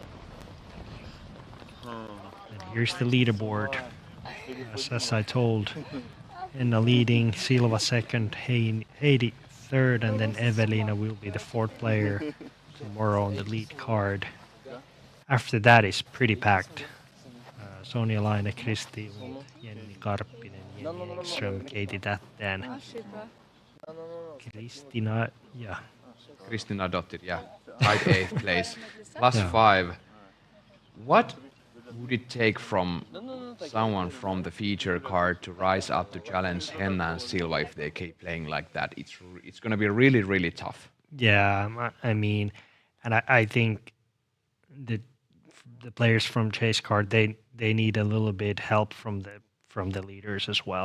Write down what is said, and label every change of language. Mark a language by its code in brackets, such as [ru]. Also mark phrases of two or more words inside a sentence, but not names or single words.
[en] And here's the leaderboard. As I told, Henna leading, Silva 2nd, Heidi 3rd, and then Evelina will be the 4th player tomorrow on the lead card. After that is pretty packed. Sonja Laine, Kristi, Jenni Karppinen, Jenni Engström, Katie Tätten, Kristina Dottir, yeah, tied 8th place, +5. What would it take from someone from the feature card to rise up to challenge Henna and Silva if they keep playing like that? It's going to be really tough. Yeah, I mean, and I think the players from chase card, they need a little bit help from the leaders as well.